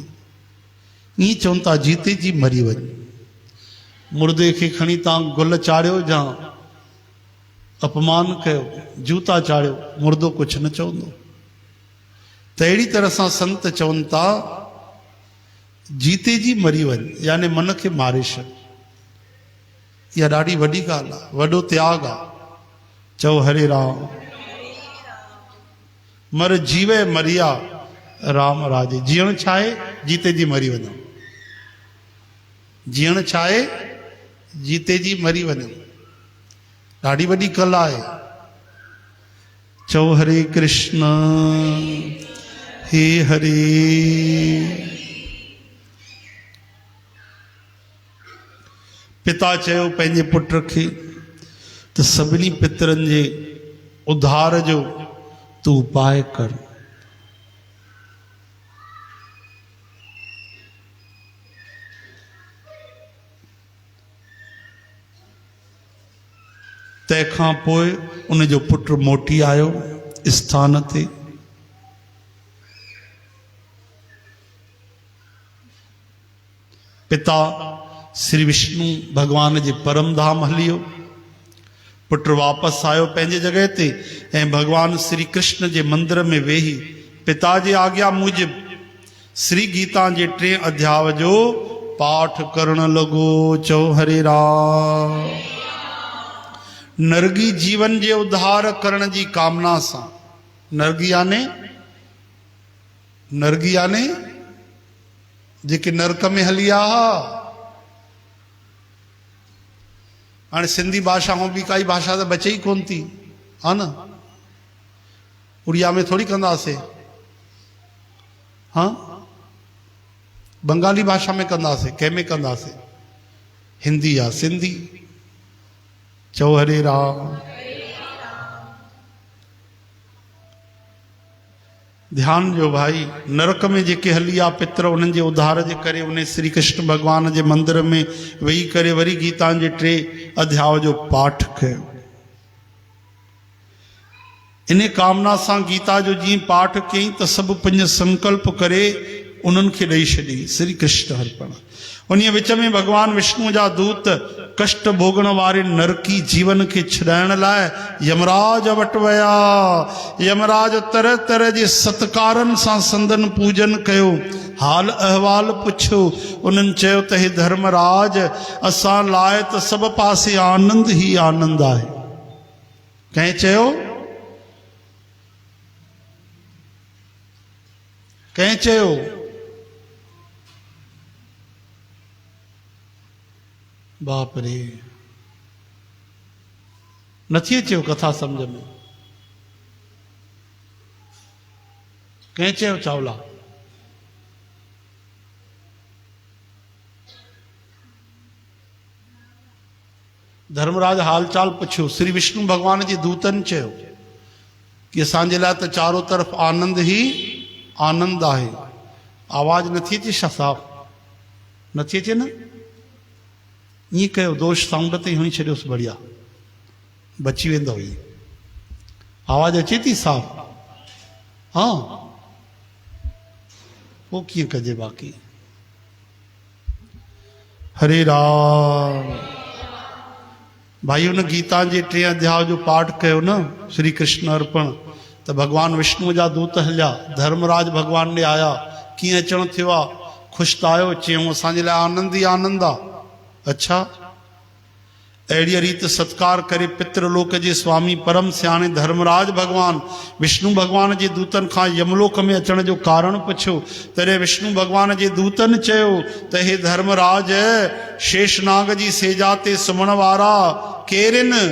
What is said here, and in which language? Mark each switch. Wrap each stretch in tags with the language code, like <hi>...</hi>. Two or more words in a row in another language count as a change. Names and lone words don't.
<sd>ईअं चवनि था जीते जी मरी वञ। मुर्दे खे खणी तव्हां गुल चाढ़ियो या अपमान कयो, जूता चाढ़ियो, मुर्दो कुझु न चवंदो। त अहिड़ी तरह सां संत चवनि था जीते जी मरी वञ, यानी मन खे मारे छॾ। इहा ॾाढी वॾी ॻाल्हि आहे, वॾो त्याग आहे। चओ हरे राम। मर जीवे मरिया राम राजे। जीअण छा आहे? जीते जी मरी वञो। जीअण छा आहे? जीते जी मरी वञो। ॾाढी वॾी कला आहे। चओ हरे कृष्ण हे हरे। पिता चयो पंहिंजे पुट खे त सभिनी पितरनि जे उद्धार जो तूं उपाय कर। तंहिंखां पोइ उन जो पुट मोटी आयो स्थान ते। पिता श्री विष्णु भगवान जे परम धाम हलियो। पुट वापसि आयो पंहिंजे जॻह ते ऐं भगवान श्री कृष्ण जे मंदिर में वेही पिता जी आज्ञा मूजिब श्री गीता जे 3 अध्याय जो पाठ करण लॻो। चओ हरे राम। नरगी जीवन जे उद्धार करण जी कामना सां। नरगी याने जेके नरक में हली आ। हाणे सिंधी भाषा में बि काई भाषा त बचे ई कोन थी, हा न? उड़िया में थोड़ी कंदासीं, हाँ? बंगाली भाषा में कंदासीं, कंहिंमें कंदासीं? हिंदी या सिंधी। चओ हरे राम। ध्यान जो भाई, नरक में जेके हली आ पितर, उन्हनि जे उद्धार जे करे उन श्री कृष्ण भगवान जे मंदिर में वेही करे वरी गीता जे 3 अध्याय जो पाठ कयो। इन कामना सां गीता जो जीअं पाठ कयईं त सभु पंज संकल्प करे उन्हनि खे ॾेई छॾी। श्री कृष्ण अर्पण। उन विच में भगवान विष्णु जा दूत कष्ट भोगण वारे नरकी जीवन के छॾाइण लाइ यमराज वटि विया। यमराज तरह तरह जे सत्कारनि सां संदन पूजन कयो, हाल अहवाल पुछियो। उन्हनि चयो त हे धर्मराज, असां लाइ त सभु पासे आनंद ही आनंद आहे। कंहिं चयो? कंहिं चयो? बाप रे, नथी अचेव कथा सम्झ में? कंहिं चयो चावला? धर्मराज हालचाल पुछियो। श्री विष्णु भगवान जे दूतनि चयो कि असांजे लाइ त चारों तरफ़ आनंद ही आनंद आहे। आवाज़ नथी अचे छा? साफ़ नथी अचे न? ईअं कयो, दोष साउंड ते हणी छॾियोसि, बढ़िया बची वेंदो। ही आवाज़ अचे थी साफ़? हाँ, पोइ कीअं कजे बाक़ी। हरे राम। भाई उन गीता जे 3 अध्याय जो पाठ कयो न, श्री कृष्ण अर्पण, त भगवान विष्णु जा दूत हलिया। धर्मराज भगवान ने आया। कीअं अचणु थियो आहे? ख़ुशि त आयो? चयूं असांजे लाइ आनंद ई आनंद आहे। अच्छा, अहिड़ी रीति सत्कार करे पितृलोक जे स्वामी परम सियाणे धर्मराज भगवान विष्णु भगवान जे दूतन खां यमलोक में अचण जो कारण पुछियो। तॾहिं विष्णु भगवान जे दूतन चयो त हे धर्मराज, शेषनाग जी सेजा ते सुम्हण वारा केरन?</sd>